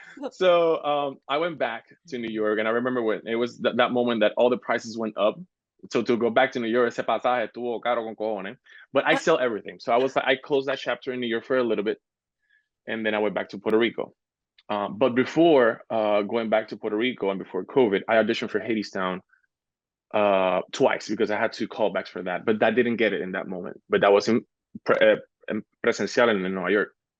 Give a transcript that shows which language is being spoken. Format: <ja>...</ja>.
<en>So I went back to New York, and I remember when it was that moment that all the prices went up. So to go back to New York,</en> <es>ese pasaje estuvo caro con cojones.</es> <en>But I sell everything. So I closed that chapter in New York for a little bit, and then I went back to Puerto Rico. But before going back to Puerto Rico and before COVID, I auditioned for Hadestown twice because I had 2 callbacks for that, but that didn't get it in that moment. But that was in presencial in New York.</en>